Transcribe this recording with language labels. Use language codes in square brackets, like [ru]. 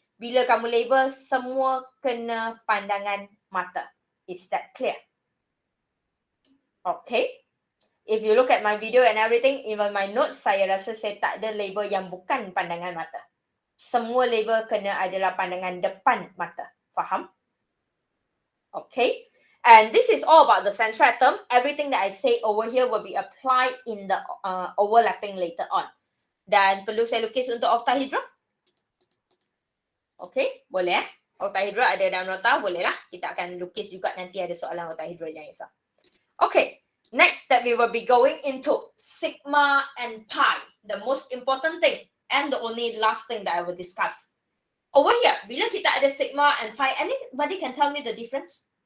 [ms] Bila kamu label, semua kena pandangan mata. [en] Is that clear? [ms] Okay. [en] If you look at my video and everything, even my notes, [ms] saya rasa saya tak ada label yang bukan pandangan mata. Semua label kena adalah pandangan depan mata. Faham? Okay. [en] And this is all about the central atom. Everything that I say over here will be applied in the overlapping later on. [ms] Dan perlu saya lukis untuk octahedra? Okay, boleh Octahedra ada dalam nota, boleh lah. Kita akan lukis juga nanti ada soalan octahedra yang Isa. [en] Okay, next that we will be going into sigma and pi. The most important thing and the only last thing that I will discuss. Over here, [ms] bila kita ada [en] sigma and pi, anybody can tell me the difference?